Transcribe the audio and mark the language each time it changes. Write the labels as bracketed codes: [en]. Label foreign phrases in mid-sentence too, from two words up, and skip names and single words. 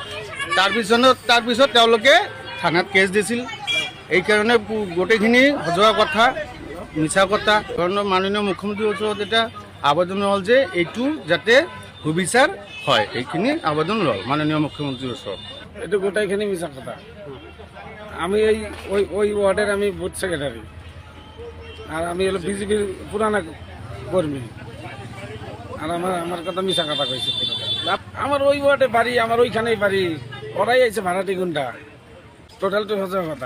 [as] তাৰপিছত তেওঁলোকে থানাত কেছ দিছিল। এইকাৰণে গোটেইখিনি সজোৱা কথা, মিছা কথা। কাৰণ মাননীয় মুখ্যমন্ত্ৰীৰ ওচৰত এটা আবেদন হ'ল যে এইটো যাতে সুবিচাৰ হয়, এইখিনি আবেদন ল'ল মাননীয় মুখ্যমন্ত্ৰীৰ ওচৰত। এইটো গোটেইখিনি মিছা কথা। [bn] আমি ওই ওয়ার্ডের আমি বুথ সেক্রেটারি, আর আমি হলো বিজেপির পুরানা কর্মী। আর আমার কথা মিছা কথা কইছে। আমার ওই ওয়ার্ডে বাড়ি, আমার ওইখানেই বাড়ি। ওরাই আইছে ভাড়াটি গুন্ডা, টোটাল তো হচ্ছে কথা।